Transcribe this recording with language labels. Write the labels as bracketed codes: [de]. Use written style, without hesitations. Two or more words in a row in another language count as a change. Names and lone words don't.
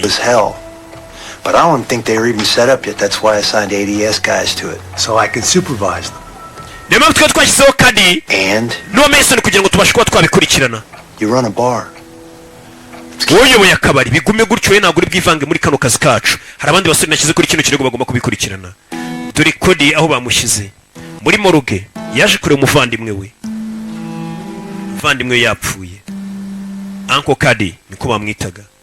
[en] It was hell. But I don't think they were even set up yet. That's why I signed ADS guys to it. So I could supervise them. [rw] niyo mpamvu twari twashyizeho Cody [en] And [rw] n'uwa Mason kugira ngo tubashe kuba twabikurikirana. [en] you run a bar. [rw] woyoboye akabari bigume gutyo we ntabwo uri bwivange muri kano kazi kacu. hari abandi basore nashyize kuri kino kirego bagomba kubikurikirana. dore Cody aho bamushyize muri moruge yaje kureba umuvandimwe we. umuvandimwe we yapfuye. Uncle Cody niko bamwitaga.